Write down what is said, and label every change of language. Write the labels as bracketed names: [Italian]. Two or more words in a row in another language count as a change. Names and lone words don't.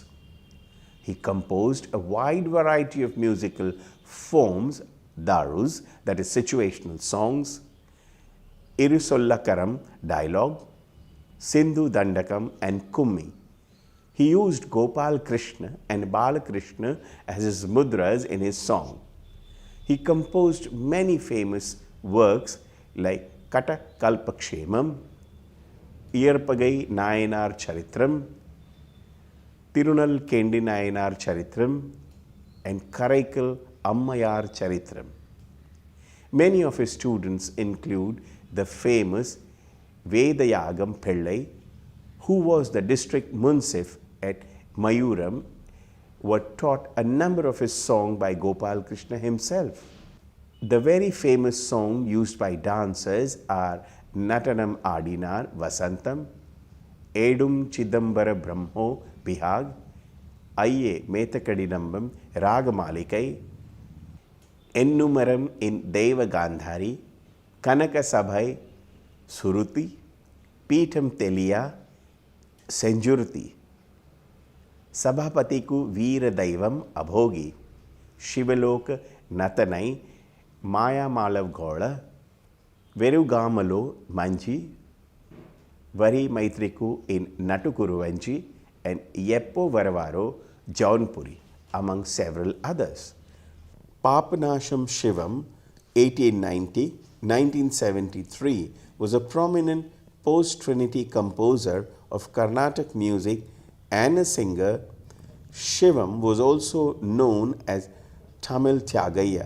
[English] He composed a wide variety of musical forms, darus, that is situational songs, Irisollakaram, dialogue, Sindhu Dandakam, and Kummi. He used Gopal Krishna and Bala Krishna as his mudras in his song. He composed many famous works like Kata Kalpakshemam, Iyarpagai Nayanar Charitram, Tirunal Kendi Nayanar Charitram, and Karaikal Ammayar Charitram. Many of his students include the famous Vedayagam Pillai, who was the district munsif at Mayuram, were taught a number of his songs by Gopal Krishna himself. The very famous songs used by dancers are Natanam Adinar Vasantam, Edum Chidambara Brahmo Bihag, Ayye Metakadinambam Ragamalikai, Ennumaram in Deva Gandhari, Kanaka Sabhai Suruti, Peetam Telia, Senjurti, Sabhapatiku Veera Daivam Abhogi, Shivalok Natanai, Maya Malav Gola, Verugamalo Manji, Vari Maitriku in Natukuruvanchi, and Yeppo Varavaro Jaunpuri, among several others. Papanasham Shivam, 1890-1973, was a prominent post-Trinity composer of Carnatic music and a singer. Shivam was also known as Tamil Tyagaya.